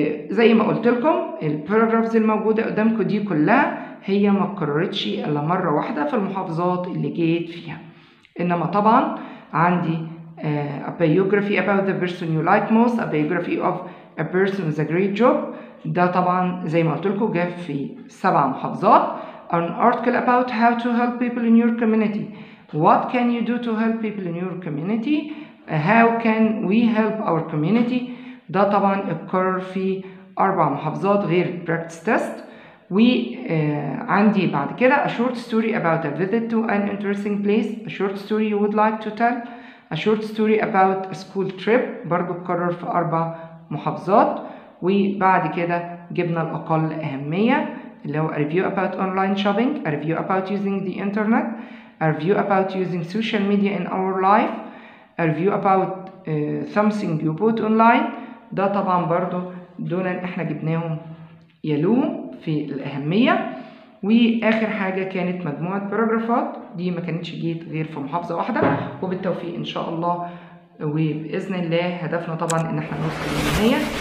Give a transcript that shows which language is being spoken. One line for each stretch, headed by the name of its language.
Arabic: وزي ما قلت لكم الباراجرافز الموجودة قدامكم دي كلها هي ما اتكررتش إلا مرة واحدة في المحافظات اللي جيت فيها. إنما طبعا عندي
English: a biography about the person you like most, a biography of a person with a great job.
Arabic: ده طبعا زي ما قلت لكم جاء في 7 محافظات.
English: An article about how to help people in your community. What can you do to help people in your community? How can we help our community?
Arabic: ده طبعا اتكرر في 4 محافظات غير
English: practice test.
Arabic: وعندي بعد كده
English: a short story about a visit to an interesting place. A short story you would like to tell. A short story about a school trip
Arabic: برضو اتكرر في 4 محافظات. وبعد كده جبنا الأقل أهمية اللي هو
English: a review about online shopping, a review about using the internet, a review about using social media in our life, a review about something you bought online.
Arabic: ده طبعا برضو دول احنا جبناهم يلوهم في الأهمية. وآخر حاجة كانت مجموعة باراجرافات دي ما كانتش جيت غير في محافظة واحدة. وبالتوفيق إن شاء الله وبإذن الله هدفنا طبعا إن احنا نوصل للنهاية.